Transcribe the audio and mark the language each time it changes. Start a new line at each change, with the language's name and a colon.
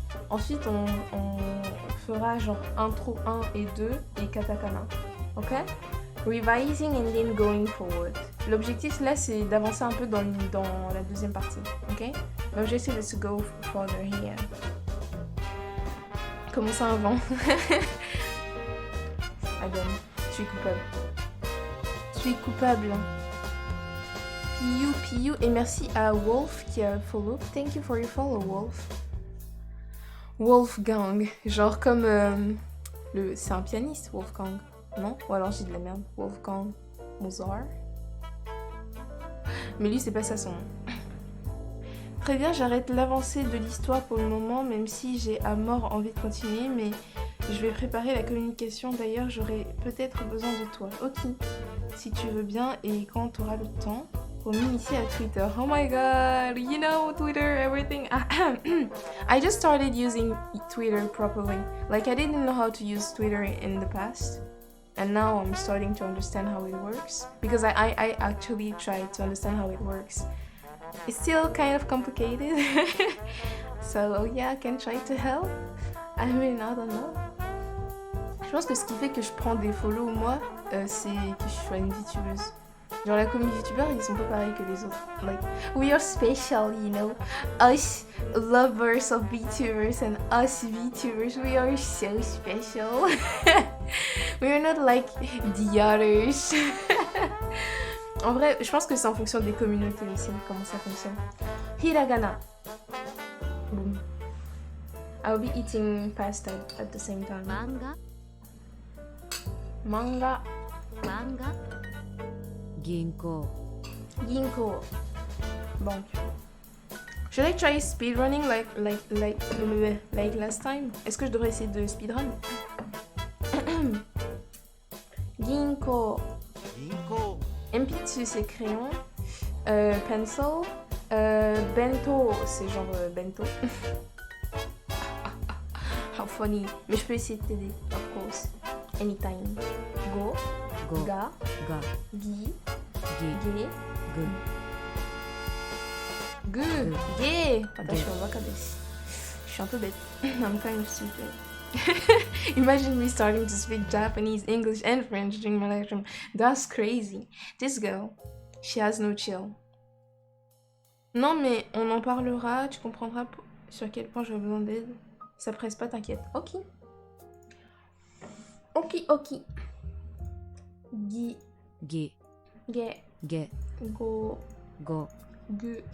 French: Ensuite, on fera genre intro 1 et 2 et katakana. Ok?
English: Revising and then going forward.
French: L'objectif là, c'est d'avancer un peu dans la deuxième partie. Ok? L'objectif
English: is to go further here.
French: Comment ça avant? Adam, je suis coupable. Je suis coupable. Piu, et merci à Wolf qui a follow.
English: Thank you for your follow, Wolf.
French: Wolfgang, genre comme c'est un pianiste, Wolfgang, non? Ou alors j'ai de la merde, Wolfgang Mozart. Mais lui, c'est pas ça son nom. Très bien, j'arrête l'avancée de l'histoire pour le moment, même si j'ai à mort envie de continuer, mais je vais préparer la communication. D'ailleurs, j'aurai peut-être besoin de toi. Ok, si tu veux bien et quand tu auras le temps. Pour m'initier à Twitter.
English: Oh my god, you know, Twitter, everything. I just started using Twitter properly. Like, I didn't know how to use Twitter in the past. And now I'm starting to understand how it works. Because I actually tried to understand how it works. It's still kind of complicated. So, yeah, I can try to help. I mean, I don't know.
French: Je pense que ce qui fait que je prends des follow, moi, c'est que je sois une VTubeuse. Genre la communauté youtubeur, ils sont pas pareils que les autres.
English: Like, we are special, you know. Us lovers of VTubers and us VTubers, we are so special. We are not like the others.
French: En vrai, je pense que c'est en fonction des communautés aussi, comment ça fonctionne. Hiragana. Boom.
English: I'll be eating pasta at the same time.
Japanese: Manga. Manga. Manga. Ginko. Ginkgo. Banque.
English: Should I try speedrunning like last time?
French: Est-ce que je devrais essayer de speedrun?
Japanese: Ginkgo. Ginkgo.
French: Enpitsu c'est crayon. Pencil. Bento c'est genre bento.
English: How funny.
French: Mais je peux essayer de t'aider,
English: of course. Anytime. Go. Go.
Japanese: Ga. Ga. Gi. Gi. Ge. Gu. Gu. Ge. Watashi wa waka desu.
French: Je suis un peu bête.
English: I'm kind of stupid. Imagine me starting to speak Japanese, English, and French during my lecture. That's crazy. This girl, she has no chill.
French: Non, mais on en parlera, tu comprendras sur quel point j'aurai besoin d'aide. Ça presse pas, t'inquiète. Ok.
Japanese: Ok. Gi. Gi. Ge. Ge. Go. Go. Gu.